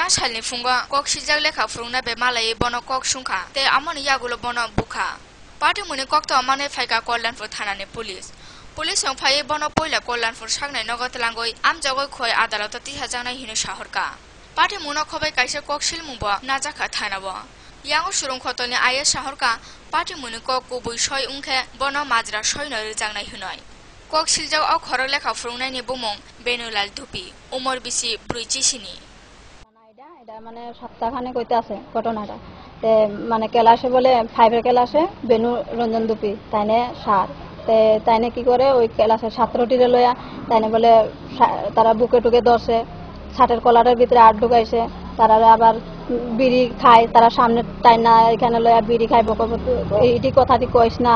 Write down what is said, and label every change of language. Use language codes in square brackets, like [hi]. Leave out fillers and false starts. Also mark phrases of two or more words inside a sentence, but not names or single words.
[trp] सालनि फुंगा कक्सिजाक लेखा फुरुंनाय बे मालायै बनो कक सुंखा ते आमनि यागुलो बनो बुखा पाटिमुनि कक्त माने फाइका कल्याणपुर थानानि पुलिस फाइयै बनो पयला कल्याणपुर सागनाय नगद लांगै आमजगै खय आदालत तिहाजांनाय हिनो साहरका पाटिमुनो खबै काइसे कक्सिल मुबो नाजाखा थानाबो यांगो सुरुं खतलनि आये साहरका पाटिमुनि कक गुबै सय उंखे बनो माजरा सयनो रिजांनाय हिनय कक्सिलजाव अ खरक लेखा फुरुंनायनि बुमुं बेनुलाल धुपि उमर बिसि 45 [bn] এটা মানে সপ্তাহখানে কইতে আছে ঘটনাটা তে মানে ক্লাসে বলে 5 এর ক্লাসে বেনু রঞ্জন দুপি তাইনে সার তে তাইনে কি করে ওই ক্লাসে ছাত্রটিরে লয়া তাইনে বলে তারা বুকে টুকে ধরছে ছাটের কলারের ভিতরে আট ঢুকাইছে তারা আবার বিড়ি খায় তারা সামনে টাইনা এখানে লয়া বিড়ি খায় এইটি কথাটি কইস না